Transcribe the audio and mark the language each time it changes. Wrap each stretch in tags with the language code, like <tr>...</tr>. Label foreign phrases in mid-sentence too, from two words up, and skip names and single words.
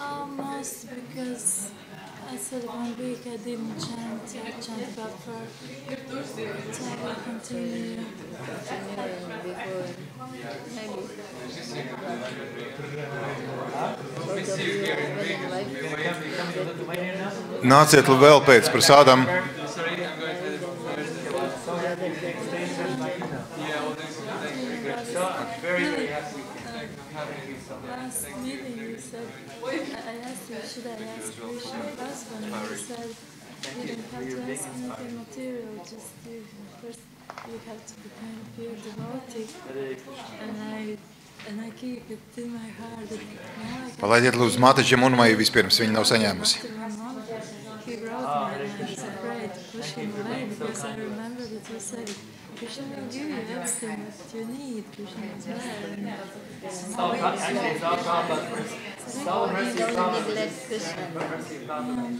<en>Almost, because I said 1 week I didn't chant. I chanted about for. So I will continue. Continuing before. Maybe. Both of you have been invited.</en> <lv>Nāciet vēl pēc prasādam.</lv> <en>Very happy having you so much. Last meeting you said, I asked you, should I ask Krishna husband? And you said, you don't have to ask anything material, just you, first you have to become a pure devotee. And I keep it in my heart that now I can...</en> <lv>Palaidiet lūdzu Mātaģim un Maiju vispirms, viņa nav saņēmusi.</lv> <en>He wrote me and I was afraid to push him away because I remember that you said, Krishna will give you everything that you need. Krishna is there. Actually, it's all Prabhupada. All You mercy don't Prabhupada. neglect Krishna. Mercy Prabhupada.</en>